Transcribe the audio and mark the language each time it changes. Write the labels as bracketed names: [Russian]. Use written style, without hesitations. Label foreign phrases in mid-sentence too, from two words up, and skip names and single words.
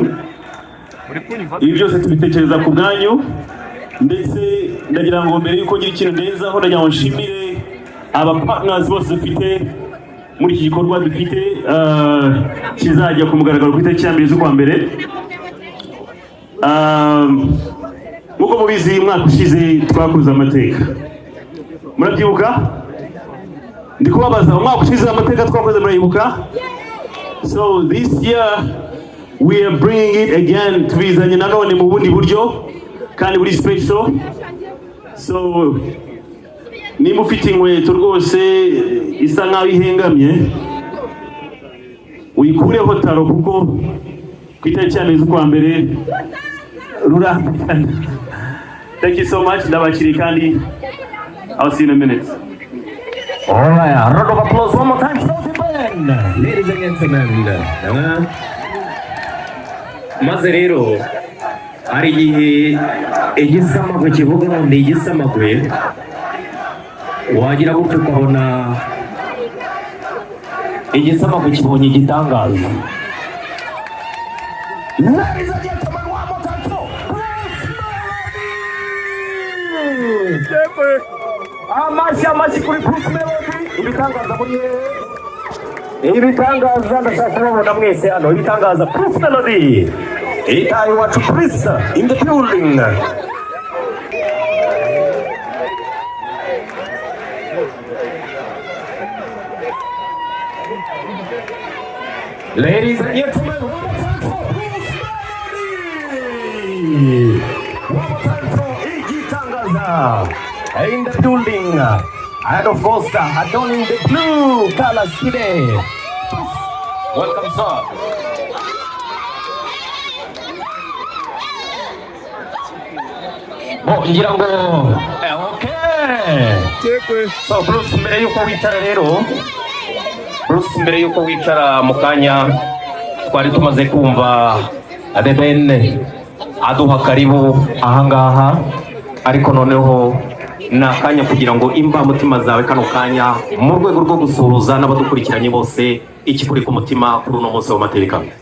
[Kinyarwanda] Ibi byose tubitekereza ku bwanyu, ndetse ndagira ngo mbere yuko ngira ikintu ndezaho ndagira ngo nshimire aba partners bose dufite muri iki gikorwa dufite kizajya ku mugaragaro ku itariki ya 2 z'ukwa mbere. Muko mubizi mwaka ushize twakoze amateka, murabyibuka? Ndi kubabaza umwaka ushize amateka twakoze murayibuka? [English] So this year we are bringing it again, [Kinyarwanda] tubizanye nanone mu bundi buryo kandi buri special. So nimba ufite inkweto rwose isa nkaho ihengamye uyikureho taro, kuko ku itariki ya 2 z'ukwa mbere rurambikana. [English] Thank you so much. [Kinyarwanda] Ndabakiriye kandi [English] I'll see you in a minute. All right, a round of applause one more time for the Ben. Ladies and gentlemen, [Kinyarwanda] maze rero ari igihe igisamagwe kivuga ngo ndi igisamagwe, wagira gutyo ukabona igisamagwe kibonye igitangaza. [English] Ladies and gentlemen, one more time for Melodie. [Kinyarwanda] Amashyi kuri Melodie. Ibitangaza muri ibitangaza ndashaka kubabona mwese hano. Ibitangaza Melodie. Itayi wacu Chris [English] in the building. Ladies and gentlemen, one more time for Melodie. One more time for Igitangaza in the building. And of course, adorning the blue colors today. Welcome, sir. [Kinyarwanda] Ngira ngo okay. So Bruce, mbere yuko wicara rero, Bruce, mbere yuko wicara mu kanya twari tumaze kumva The Ben aduha karibu ahangaha, ariko noneho nakanya kugira ngo imba mutima zawe kano kanya mu rwego rwo gusuhuza n'abadukurikiranye bose ikikuri ku mutima kuri uno munsi w'amateka.